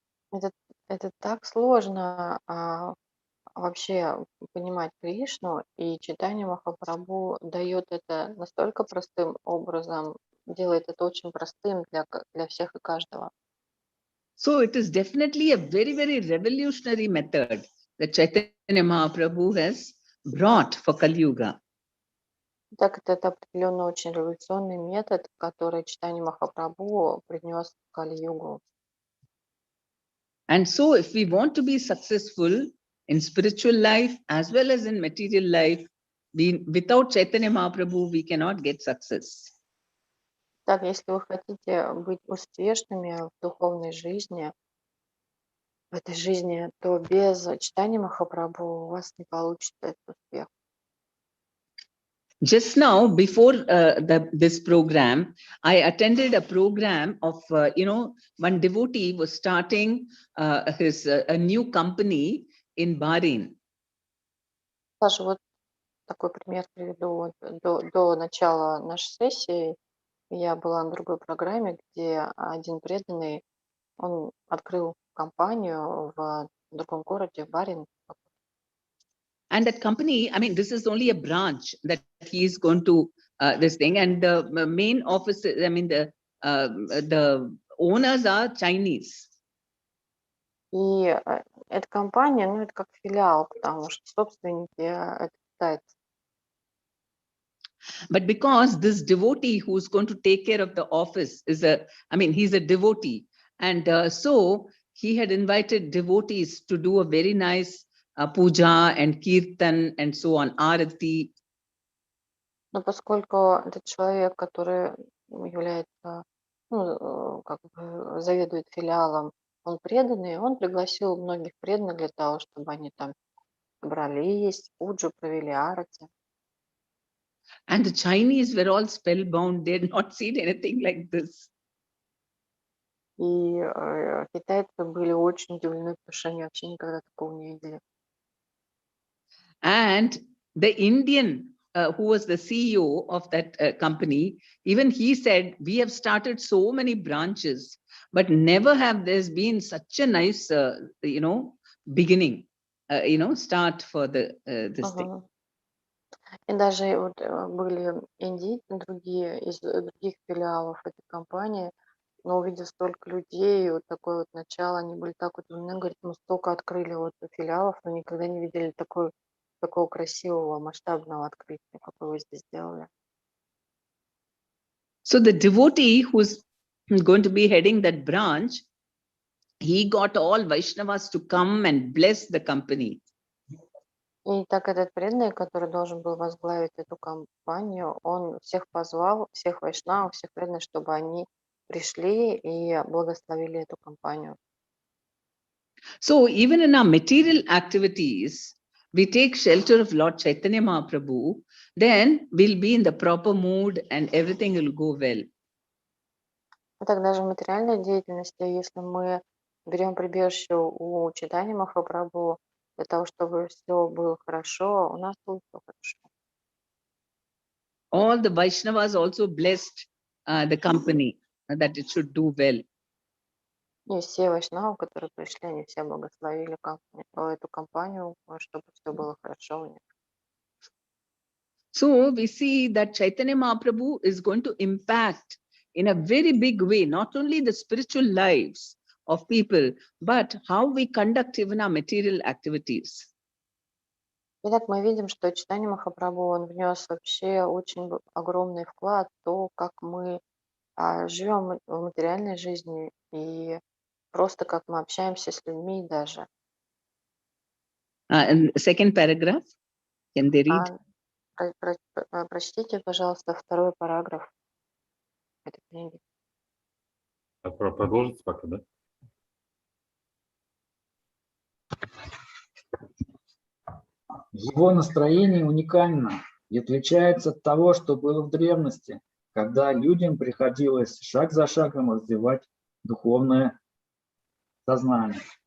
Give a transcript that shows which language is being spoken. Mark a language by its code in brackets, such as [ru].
[ru] Это так сложно вообще понимать Кришну, и Чайтанья Махапрабху дает это настолько простым образом, делает это очень простым для всех и каждого. [en] So it is definitely a very, very revolutionary method that Chaitanya Mahaprabhu has brought for Kali Yuga. [ru] Так это определенно очень революционный метод, который Чайтанья Махапрабху принес в Кали-югу. [en] And so if we want to be successful in spiritual life as well as in material life, without Chaitanya Mahaprabhu, we cannot get success. [ru] Так, если вы хотите быть успешными в духовной жизни, в этой жизни, то без Чайтаньи Махапрабху у вас не получится этот успех. [en] Just now, before this program, I attended a program of, one devotee was starting a new company in Bahrain. [ru] Саша, вот такой пример приведу. До начала нашей сессии я была на другой программе, где один преданный Он открыл компанию в другом городе, в Барин. [en] And that company, I mean, this is only a branch that he is going to this thing, and the main office, I mean, the owners are Chinese. [ru] И эта компания, ну, это как филиал, потому что собственники это китайцы. [en] But because this devotee who's going to take care of the office is he's a devotee. And so he had invited devotees to do a very nice puja and kirtan and so on, arati. [ru] Но поскольку этот человек, который является, ну, как бы заведует филиалом, он преданный, он пригласил многих преданных для того, чтобы они там собрались, пуджу провели, арати. [en] And the Chinese were all spellbound. They had not seen anything like this. [ru] И китайцы были очень удивлены, потому что они вообще никогда такого не видели. [en] And the Indian who was the CEO of that company, even he said, we have started so many branches, but never have there's been such a nice, beginning, start for this thing. [ru] И даже вот были индийцы, другие из других филиалов этой компании, но увидев столько людей, вот такое вот начало, они были так удивлены, говорят, мы столько открыли вот филиалов, но никогда не видели такого красивого, масштабного открытия, какое вы здесь сделали. [en] So the devotee who's going to be heading that branch, he got all Vaishnavas to come and bless the company. [ru] И так этот преданный, который должен был возглавить эту компанию, он всех позвал, всех вайшнавов, всех преданных, чтобы они пришли и благословили эту компанию. [en] So even in our material activities, we take shelter of Lord Chaitanya Mahaprabhu, then we'll be in the proper mood and everything will go well. [ru] И так даже в материальной деятельности, если мы берем прибежище у Чайтаньи Махапрабху для того, чтобы все было хорошо, у нас будет все хорошо. [en] All the Vaishnavas also blessed the company that it should do well. [ru] И все вайшнавы, которые пришли, они все благословили эту компанию, чтобы все было хорошо у них. [en] So we see that Chaitanya Mahaprabhu is going to impact in a very big way, not only the spiritual lives of people, but how we conduct even our material activities. [ru] Итак, мы видим, что Чайтанья Махапрабху, он внес вообще очень огромный вклад в то, как мы живем в материальной жизни и просто как мы общаемся с людьми даже. [en] And second paragraph, can they read? [ru] Прочтите, пожалуйста, второй параграф этой книги. Продолжите пока, да? Его настроение уникально и отличается от того, что было в древности, когда людям приходилось шаг за шагом развивать духовное сознание.